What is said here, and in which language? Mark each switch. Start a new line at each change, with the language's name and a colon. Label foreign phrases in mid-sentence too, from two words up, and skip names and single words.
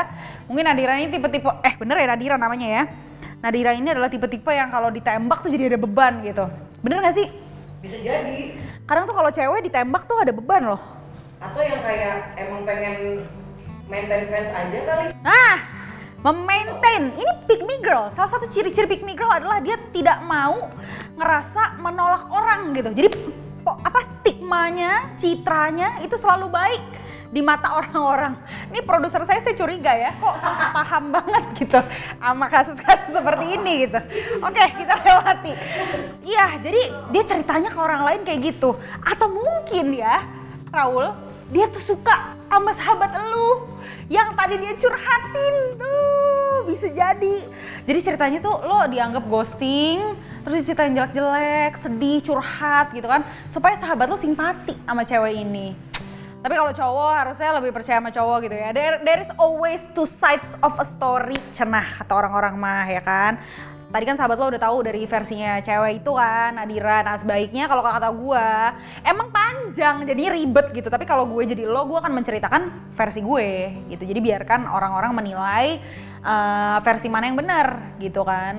Indonesian: Mungkin Nadira ini tipe-tipe, bener ya Nadira namanya ya. Nadira ini adalah tipe-tipe yang kalau ditembak tuh jadi ada beban gitu. Bener nggak sih? Bisa jadi. Kadang tuh kalau cewek ditembak tuh ada beban loh. Atau yang kayak emang pengen
English: maintain fans
Indonesian: aja kali. Nah, memaintain. Ini
English: pick me girl.
Indonesian: Salah satu ciri-ciri
English: pick me girl
Indonesian: adalah dia tidak mau ngerasa menolak orang gitu. Jadi stigmanya, citranya itu selalu baik di mata orang-orang. Ini produser saya curiga ya, kok paham banget gitu sama kasus-kasus seperti ini gitu. Oke, kita lewati. Iya, jadi dia ceritanya ke orang lain kayak gitu. Atau mungkin ya, Raul, dia tuh suka sama sahabat elu yang tadi dia curhatin tuh, bisa jadi. Jadi ceritanya tuh lo dianggap ghosting, terus diceritain jelek-jelek, sedih, curhat gitu kan, supaya sahabat lo simpati sama cewek ini. Tapi kalau cowok harusnya lebih percaya sama cowok gitu ya.
English: There is always two sides of a story,
Indonesian: cenah kata orang-orang mah ya kan. Tadi kan sahabat lo udah tahu dari versinya cewek itu kan, Nadira. Nah sebaiknya kalau kata gue, emang panjang jadi ribet gitu. Tapi kalau gue jadi lo, gue akan menceritakan versi gue gitu. Jadi biarkan orang-orang menilai versi mana yang benar gitu kan.